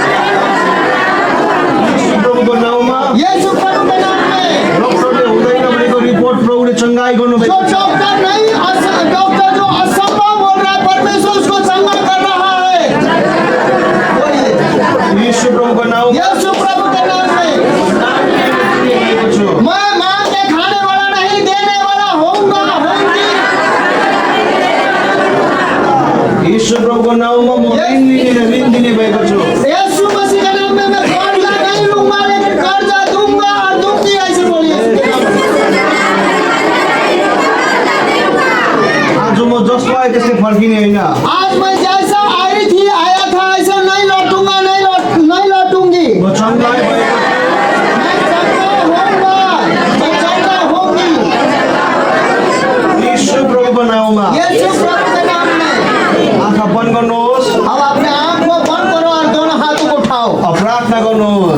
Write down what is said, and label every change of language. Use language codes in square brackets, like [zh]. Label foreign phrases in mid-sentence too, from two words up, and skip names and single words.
[ne] यीशु प्रभुको नाउँमा [hi] यीशु प्रभु के नाम में [ne] डक्टरले हुँदैन भनेको रिपोर्ट प्रभुले चङ्गाई गर्नुभएको जो छ। [hi] डॉक्टर नहीं डॉक्टर जो असंभव बोल रहा है परमेश्वर उसको चंगा कर रहा है। बोलिए [ne] यीशु प्रभुको नाउँमा [hi] यीशु प्रभु के नाम में [ne] निस्किएको छु। [hi] मैं मांग के खाने वाला नहीं देने वाला होऊंगा, होऊंगी। [ne] यीशु प्रभुको नाउँमा म ऋण दिने भएको छु। [hi] यीशु मसीह के नाम में मैं कर्जा नहीं लूंगा लेकिन कर्जा दूंगा और दूंगी, ऐसे बोलिए। [ne] आज म जस्तो आए त्यस्तै फर्किने होइन। [hi] आज मैं जैसा आई थी आया था ऐसा नहीं लौटूंगा, नहीं लौटूंगी। [ne] म चङ्गाई भएको छु। [hi] मैं चंगा होऊंगा, मैं चंगा होऊंगी। [ne] यीशु प्रभुको नाउँमा [hi] यीशु प्रभु के नाम में [ne] आँखा बन्द गर्नुहोस्, [hi] अब अपने आँख को बंद करो और दोनों हाथों को उठाओ [ne] प्रार्थना गर्नुहोस्।